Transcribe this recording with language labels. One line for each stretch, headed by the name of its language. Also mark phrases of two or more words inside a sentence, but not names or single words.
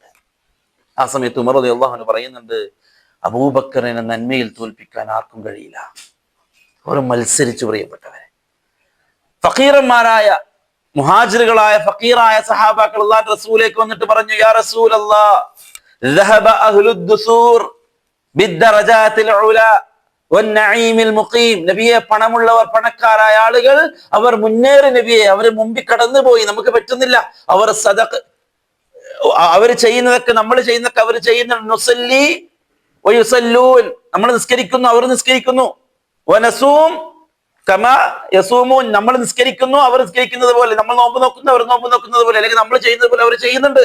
Malayalam: ആ സമയത്ത് ഉമർ
Arabic: رضي الله عنه
Malayalam: പറയുന്നുണ്ട്, അബൂബക്കറിനെ നന്മയിൽ തോൽപ്പിക്കാൻ ആർക്കും കഴിയില്ല. അവർ മത്സരിച്ചു. പ്രിയപ്പെട്ടവരെ, ഫഖീറന്മാരായ മുഹാജിറുകളായ ഫഖീറായ സഹാബാക്കൾ അല്ലാഹുവിന്റെ റസൂലേക്ക് വന്നിട്ട് പറഞ്ഞു,
Arabic: يا رسول الله, ذهب أهل الدثور بالدرجات العلى والنعيم المقيم.
Malayalam: നബിയെ, പണമുള്ളവർ, പണക്കാരായ ആളുകൾ അവർ മുന്നേറി നബിയെ, അവർ മുമ്പിൽ കടന്നുപോയി, നമുക്ക് പറ്റുന്നില്ല. അവർ സദഖ, അവർ ചെയ്യുന്നതൊക്കെ നമ്മൾ ചെയ്യുന്നതൊക്കെ അവർ ചെയ്യുന്നുണ്ട്.
Arabic: نصلي ويصلون,
Malayalam: നമ്മൾ നിസ്കരിക്കുന്നു അവർ നിസ്കരിക്കുന്നു.
Arabic: ونصوم كما يصومون,
Malayalam: നമ്മൾ നിസ്കരിക്കുന്നു അവർ നിസ്കരിക്കുന്നത് പോലെ, നമ്മൾ നോമ്പ് നോക്കുന്നു അവർ നോമ്പ് നോക്കുന്നത് പോലെ, അല്ലെങ്കിൽ നമ്മൾ ചെയ്യുന്നത് പോലെ അവർ ചെയ്യുന്നുണ്ട്.